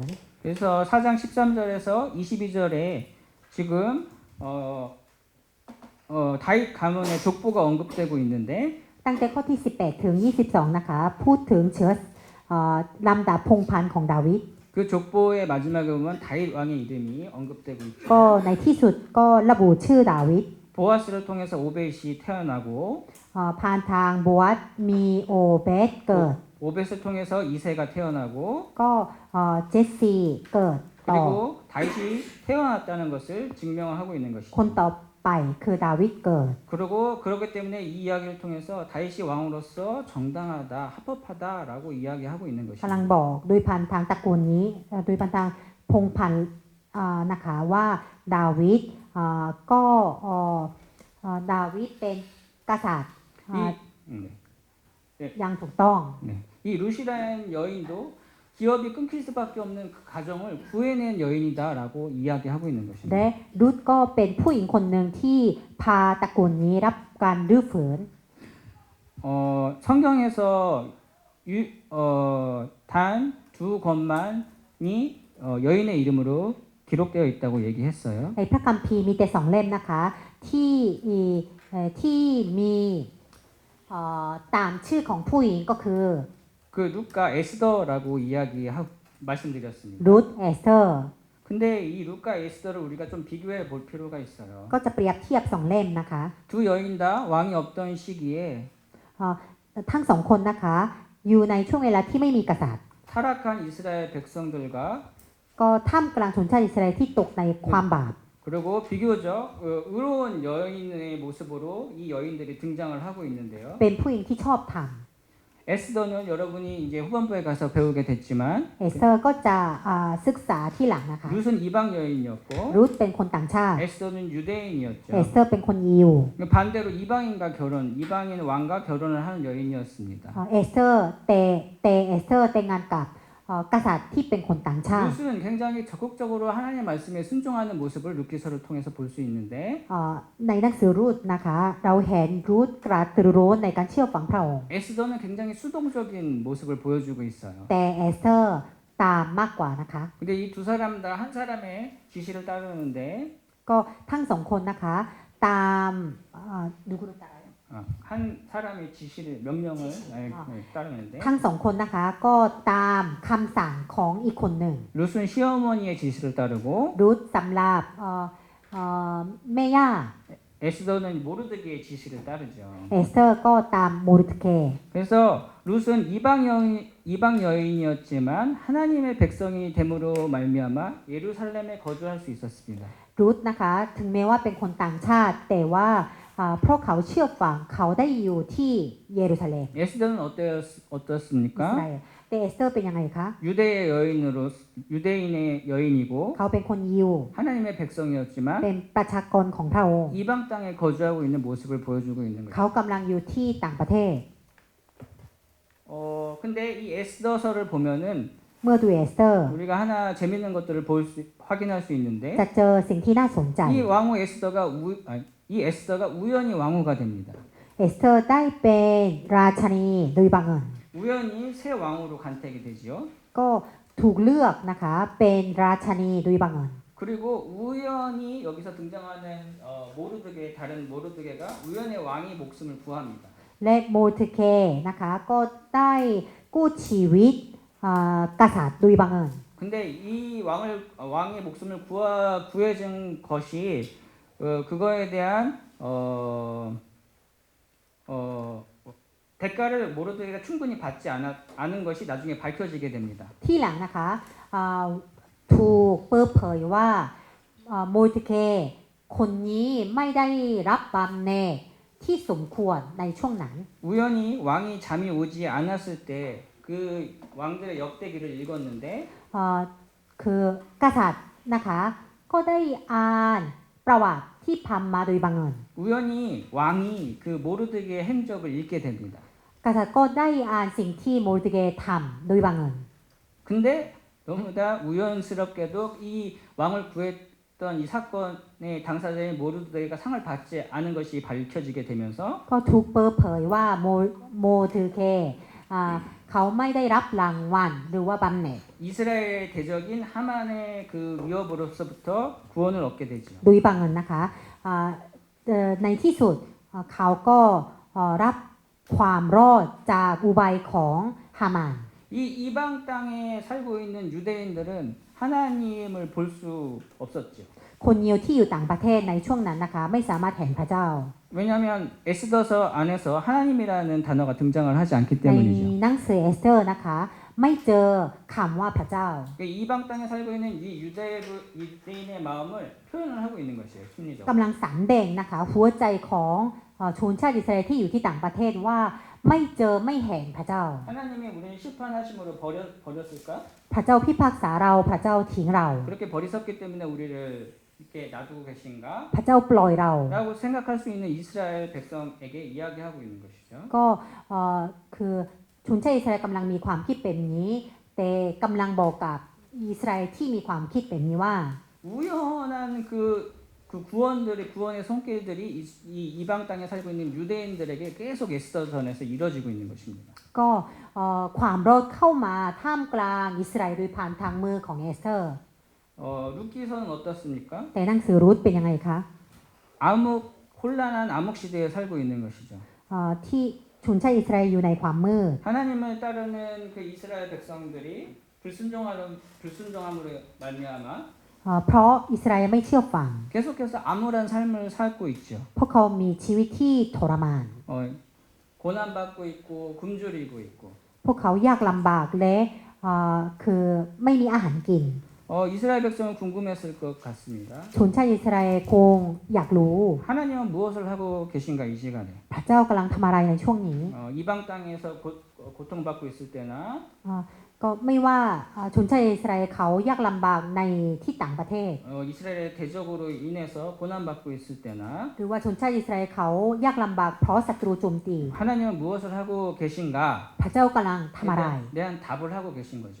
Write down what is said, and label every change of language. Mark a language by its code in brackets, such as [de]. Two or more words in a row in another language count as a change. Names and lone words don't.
[ko] 그래서 4장 13절에서 22절에 지금 다윗 가문의 족보가 언급되고 있는데 [th] ตั้งแต่ข้อที่ 18 ถึง 22 นะคะพูดถึงเชื้อลำดับพงศ์พันธุ์ของดาวิด [ko] 그 족보의 마지막에 보면 다윗 왕의 이름이 언급되고 있죠. [th] ก็ในที่สุดก็ระบุชื่อดาวิด [ko] 보아스를 통해서 오벳이 태어나고 [th] ผ่านทางโบอัสมีโอเบสเกิด [ko] 오벳을 통해서 이세가 태어나고 [th] ก็เจสซีเกิดต่อ [ko] 그리고 다윗이 태어났다는 것을 증명하고 있는 [th] คน [ko] 것입니다. [th] ต่อไปคือดาวิดเกิด [ko] 그리고 그렇기 때문에 이 이야기를 통해서 다윗이 왕으로서 정당하다, 합법하다라고 이야기하고 있는 [th] กำลัง [ko] 것입니다. [th] บอกโดยพันธุ์ทางตระกูลนี้โดยพันธุ์ทางพงศ์พันธุ์นะคะว่าดาวิดก็ดาวิดเป็นกษัตริย์ ยังถูกต้อง [ko] 네. 이 루시라는 여인도 기업이 끊길 수밖에 없는 그 가정을 구해낸 여인이다라고 이야기하고 있는 [th] และ [ko] 것입니다. [th] รุธก็เป็นผู้หญิงคนหนึ่งที่พาตระกูลนี้รับการรื้อฟื้น [ko] 성경에서 단 두 것만이 여인의 이름으로 기록되어 있다고 얘기했어요. [th] ในพระคัมภีร์มีแต่สองเล่มนะคะที่มีตามชื่อของผู้หญิงก็คือ [ko] 그 루카 에스더라고 말씀드렸습니다. [th] รุธเอสเตอร์ [ko] 근데 이 루카 에스더를 우리가 좀 비교해 볼 필요가 있어요. [th] ก็จะเปรียบเทียบสองเล่มนะคะ [ko] 두 여인 다 왕이 없던 시기에 [th] ทั้งสองคนนะคะอยู่ในช่วงเวลาที่ไม่มีกษัตริย์ [ko] 타락한 이스라엘 백성들과 [th] ก็ท่ามกลางชนชาติอิสราเอลที่ตกในความบาป [ko] 그리고 비교적 의로운 여인의 모습으로 이 여인들이 등장을 하고 있는데요. [th] เป็นผู้หญิงที่ชอบธรรม [ko] 에스더는 여러분이 이제 후반부에 가서 배우게 됐지만 [th] เอสเตอร์ก็จะศึกษาที่หลังนะคะ [ko] 룻은 이방 여인이었고 [th] รุธเป็นคนต่างชาติ [ko] 에스더는 [th] เอ [ko] 유대인이었죠. [th] สเตอร์เป็นคนยิว [ko] 반대로 이방인 왕과 결혼을 하는 여인이었습니다. [th] เอสเตอร์เอสเตอร์แต่งงานกับกษัตริย์ที่เป็นคนต่างชาติ [ko] 룻은 굉장히 적극적으로 하나님의 말씀에 순종하는 모습을 루키서를 통해서 볼 수 있는데 [th] ในหนังสือรูธนะคะเราเห็นรูธกระตือรือร้นในการเชื่อฟังพระองค์ [ko] 에스더는 굉장히 수동적인 모습을 보여주고 있어요. [th] แต่เอสเตอร์ตามมากกว่านะคะ [ko] 근데 이 두 사람 다 한 사람의 지시를 따르는데 [th] ก็ทั้งสองคนนะคะตามดูคุณตา [ko] 한 사람의 지시를 명령을 따르는데 [th] ทั้งสองคนนะคะก็ตามคำสั่งของอีกคนหนึ่ง [ko] 룻은 시어머니의 지시를 따르고 [th] รูธสำหรับแม่ย่า [ko] 에스더는 모르드게의 지시를 따르죠. [th] เอสเตอร์ก็ตามโมรุตเค [ko] 그래서 룻은 이방 여인이었지만 하나님의 백성이 됨으로 말미암아 예루살렘에 거주할 수 있었습니다. [th] รูธนะคะถึงแม้ว่าเป็นคนต่างชาติแต่ว่าเพราะเขาเชื่อฟังเขาได้อยู่ที่เยรูซาเล็ม [ko] 에스더는 [th] อิสรา [ko] 어떻습니까? [th] เอลแต่เอสเตอร์เป็นยังไงคะ [ko] 유대인의 여인이고 [th] เขาเป็นคนยิว [ko] 하나님의 백성이었지만 [th] เป็นประชากรของพระองค์ [ko] 이방 땅에 거주하고 있는 모습을 보여주고 있는 [th] เขา [ko] 거예요. [th] กำลังอยู่ที่ต่างประเทศ [ko] 근데 이 에스더서를 보면은 [th] เมื่อดูเอสเตอร์ [ko] 우리가 하나 재밌는 것들을 확인할 수 있는데 [th] จะเจอสิ่งที่น่าสนใจ [ko] 이 왕후 이 에스더가 우연히 왕후가 됩니다. [th] เอสเตอร์ได้เป็นราชนีโดยบังเอิญ [ko] 우연히 새 왕후로 간택이 되지요. [th] ก็ถูกเลือกนะคะเป็นราชนีโดยบังเอิญ [ko] 그리고 우연히 여기서 등장하는 다른 모르드게가 우연의 왕의 목숨을 구합니다. [th] และโมเทเคนะคะก็ได้กู้ชีวิตกษัตริย์โดยบังเอิญ [ko] 근데 이 왕의 목숨을 구해준 것이 그거에 대한 대가를 모르드게가 충분히 받지 않은 것이 나중에 밝혀지게 됩니다. [th] ที่หลังนะคะถูกเปิดเผยว่าโมเทเคคนนี้ไม่ได้รับบำเหน็จที่สมควรในช่วงนั้น [ko] 우연히 왕이 잠이 오지 않았을 때 그 왕들의 역대기를 읽었는데 [th] คือกษัตริย์นะคะก็ได้อ่านประวัติที่ทำมาโดยบังเอิญ [ko] 우연히 왕이 그 모르드게의 행적을 읽게 됩니다. [th] กษัตริย์ก็ได้อ่านสิ่งที่โมรุตเกทำโดยบังเอิญ [ko] 근데 너무나 우연스럽게도 이 왕을 구했던 이 사건의 당사자인 모르드게가 상을 받지 않은 것이 밝혀지게 되면서 [th] ก็ถูกเปิดเผยว่าโมรุตเกเขาไม่ได้รับรางวัลหรือว่าบำเหน็จ [ko] 이스라엘 대적인 하만의 그 위협으로서부터 구원을 얻게 되죠. [th] โดยบังเอิญนะคะในที่สุดเขาก็รับความรอดจากอุบายของฮามาน [ko] 이 이방 땅에 살고 있는 유대인들은 하나님을 볼 수 없었죠. [th] คนยิวที่อยู่ต่างประเทศในช่วงนั้นนะคะไม่สามารถเห็นพระเจ้า [ko] 왜냐하면 에스더서 안에서 하나님이라는 단어가 등장을 하지 않기 [th] ใน [ko] 때문이죠. [th] หนังสือเอสเตอร์นะคะไม่เจอคำว่าพระเจ้า [ko] 이방 땅에 살고 있는 이 유대인의 마음을 표현을 하고 있는 것이에요. 심리적으로. [th] กำลังสำแดงนะคะหัวใจของชนชาติอิสราเอลที่อยู่ที่ต่างประเทศว่าไม่เจอไม่เห็นพระเจ้า [ko] 하나님이 우리를 심판하심으로 버렸을까? [th] พระเจ้าพิพากษาเราพระเจ้าทิ้งเรา [ko] 그렇게 버리셨기 때문에 우리를 이렇게 놔두고 계신가? [th] พระเจ้าปล่อยเรา [ko] 라고 생각할 수 있는 이스라엘 백성에게 이야기하고 있는 것이죠. [th] ก็คือชนชาติอิสราเอลกำลังมีความคิดเป็นนี้แต่กำลังบอกกับอิสราเอลที่มีความคิดเป็นนี้ว่า [ko] 우연한 구원의 손길들이 이 이방 땅에 살고 있는 유대인들에게 계속 에스더전에서 이루어지고 있는 것입니다. [th] ก็ความรอดเข้ามาท่ามกลางอิสราเอลโดยผ่านทางมือของเอสเธอร์ [ko] 루키서는 어떻습니까? [th] แต่หนังสือรูธเป็นยังไงคะ [ko] 혼란한 암흑 시대에 살고 있는 것이죠. [th] ที่ชนชาติอิสราเอลอยู่ในความมืด [ko] 하나님을 따르는 그 이스라엘 백성들이 불순종함으로 말미암아 [th] เพราะอิสราเอลไม่เชื่อฟัง [ko] 계속해서 암울한 삶을 살고 있죠. [th] พวกเขามีชีวิตที่ทรมาน [ko] 고난받고 있고 굶주리고 있고. [th] พวกเขายากลำบากและคือไม่มีอาหารกิน [ko] 이스라엘 백성은 궁금했을 것 같습니다. [th] ชนชาติอิสราเอลคงอยากรู้ [ko] 하나님은 무엇을 하고 계신가 이 시간에. [th] พระเจ้ากำลังทำอะไรในช่วงนี้ [ko] 이방 땅에서 고통받고 있을 때나 [th] ก็ไม่ว่าชนชาติอิสราเอลเขายากลำบากในที่ต่างประเทศ [ko] 이스라엘의 대적으로 인해서 고난받고 있을 때나 [th] หรือว่าชนชาติอิสราเอลเขายากลำบากเพราะศัตรูโจมตี [ko] 하나님은 무엇을 하고 계신가? [th] พระเจ้ากำลังทำอะไร [ko] 대한 답을 하고 계신 거죠.